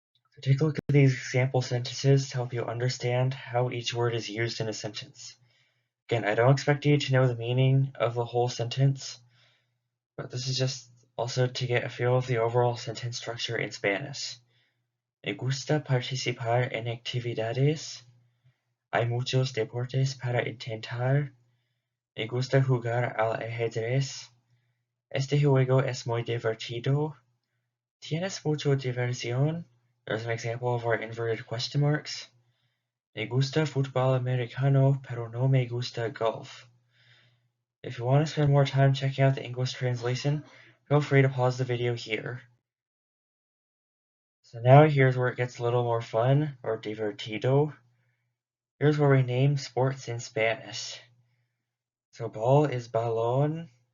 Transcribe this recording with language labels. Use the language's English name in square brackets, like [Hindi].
[English] So take a look at these example sentences to help you understand how each word is used in a sentence. Again, I don't expect you to know the meaning of the whole sentence, but this is just also to get a feel of the overall sentence structure in Spanish. [Spanish] Me gusta participar en actividades. Hay muchos deportes para intentar. Me gusta jugar al ajedrez. Este juego es muy divertido. ¿Tienes mucha diversión? [English] There's an example of our inverted question marks. [Spanish] Me gusta fútbol americano, pero no me gusta golf. [English] If you want to spend more time checking out the English translation, feel free to pause the video here. So now here's where it gets a little more fun, or divertido. Here's where we name sports in Spanish. So ball is balón.